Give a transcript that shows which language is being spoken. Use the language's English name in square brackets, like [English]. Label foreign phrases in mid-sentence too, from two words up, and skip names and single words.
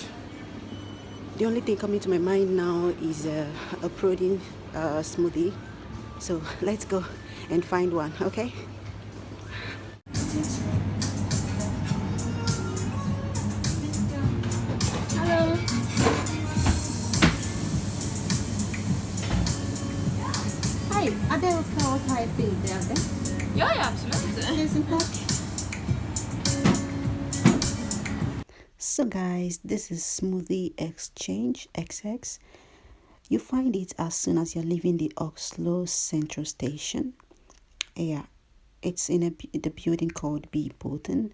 [English] The only thing coming to my mind now is a protein smoothie. So let's go and find one, okay? Hello. [Norwegian] Hei, er det ok å ta et bilde av det? Ja, ja, absolutt. Tusen takk. [English] So guys, this is Smoothie Exchange XX. You find it as soon as you're leaving the Oslo Central Station. Yeah, it's in the building called Byporten.